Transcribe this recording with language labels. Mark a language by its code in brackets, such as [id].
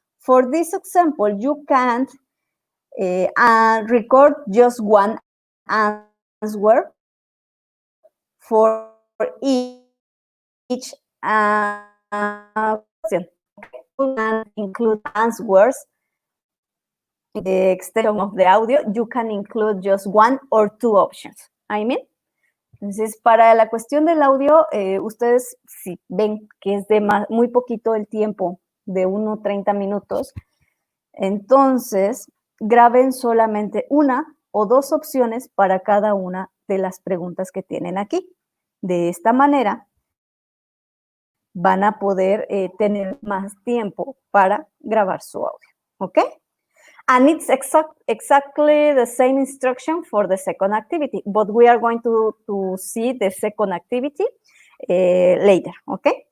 [en] For this example, you can't record just one answer for each for each question. You can include answers. In the extension of the audio, you can include just one or two options. [es] Entonces, para la cuestión del audio, ustedes si ven que es de muy poquito el tiempo, de 30 minutos, entonces graben solamente una o dos opciones para cada una de las preguntas que tienen aquí. De esta manera, van a poder tener más tiempo para grabar su audio, ¿ok? [en] And it's exactly the same instruction for the second activity, but we are going to see the second activity later, okay?